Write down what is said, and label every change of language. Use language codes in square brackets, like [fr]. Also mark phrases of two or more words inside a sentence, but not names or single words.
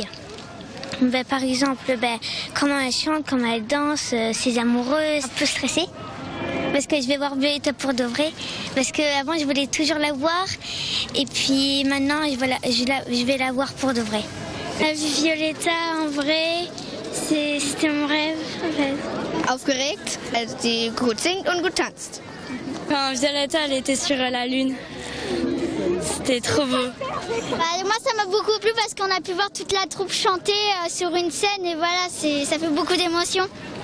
[fr] Par exemple, comment elle chante, comment elle danse, ses amoureuses. Un peu stressée, parce que je vais voir Violetta pour de vrai. Parce qu'avant, je voulais toujours la voir. Et puis maintenant, je vais la voir pour de vrai. La Violetta, en vrai, c'était mon rêve, en fait. [de] Aufgeregt, als die gut singt und gut tanzt. [fr] Quand Violetta, elle était sur la lune. C'était trop beau. Moi, ça m'a beaucoup plu parce qu'on a pu voir toute la troupe chanter sur une scène et voilà, ça fait beaucoup d'émotions.